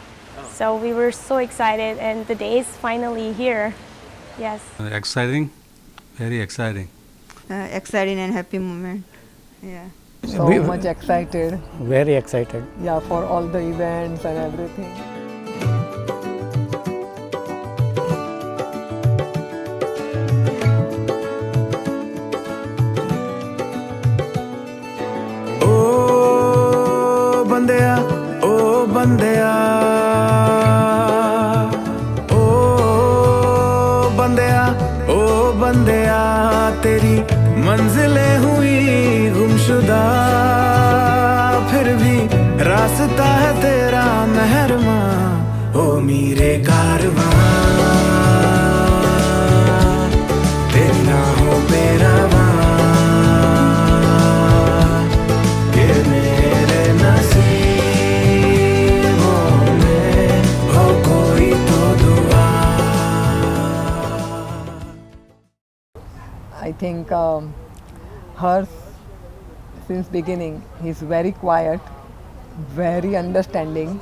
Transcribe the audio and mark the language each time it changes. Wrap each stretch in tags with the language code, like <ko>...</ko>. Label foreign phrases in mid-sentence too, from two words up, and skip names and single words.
<en>So we were so excited, and the day is finally here. Yes. Exciting, very exciting. Exciting and happy moment. Yeah. So much excited. Very excited. Yeah, for all the events and everything.</en> <hi>बंदिया ओ बंदिया तेरी मंजिलें हुई गुमशुदा फिर भी रास्ता है तेरा मेहरमा ओ मेरे कारवां तेरी ना हो मेरा</hi> <en>I think her since beginning he's very quiet, very understanding.</en>